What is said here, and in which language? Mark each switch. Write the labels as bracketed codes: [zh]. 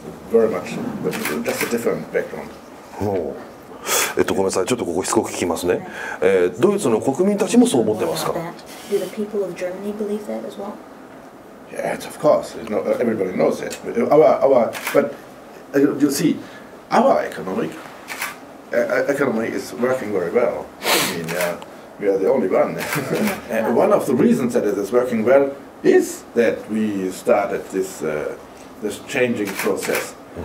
[en] Very much, but just a different background. [ja] ごめんなさい、ちょっとここしつこく聞きますね。ドイツの国民たちもそう思ってますか [en] Do the people of Germany believe that as well? Yes, of course. Everybody knows that. But you see, our economy is working very well. I mean, we are the only one. And one of the reasons that it is working well is that we started this changing process.